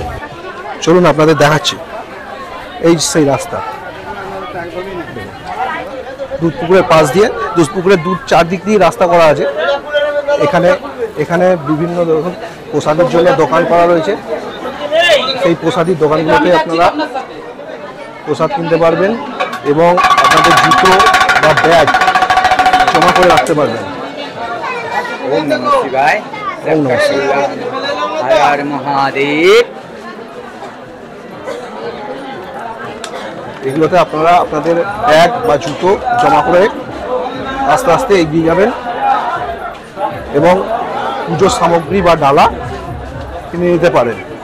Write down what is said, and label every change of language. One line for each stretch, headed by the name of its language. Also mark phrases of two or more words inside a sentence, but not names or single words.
Bangla: চলুন আপনাদের দেখাচ্ছি, এই সেই রাস্তা দুধ পুকুরের পাশ দিয়ে, দুধ পুকুরের চারদিক দিয়ে রাস্তা করা আছে। এখানে বিভিন্ন রকম প্রসাদের জন্য দোকান করা রয়েছে, সেই প্রসাদের দোকানগুলোতে আপনারা প্রসাদ কিনতে পারবেন এবং আপনাদের জুতো বা ব্যাগ জমা করে রাখতে পারবেন।
Sanskrit: ওম নমঃ শিবায়, ওম নমঃ শিবায়। হর হর মহাদেব।
Bangla: এগুলোতে আপনারা আপনাদের ব্যাগ বা জুতো জমা করে আস্তে আস্তে এগিয়ে যাবেন এবং পুজোর সামগ্রী বা ডালা কিনে নিতে পারেন।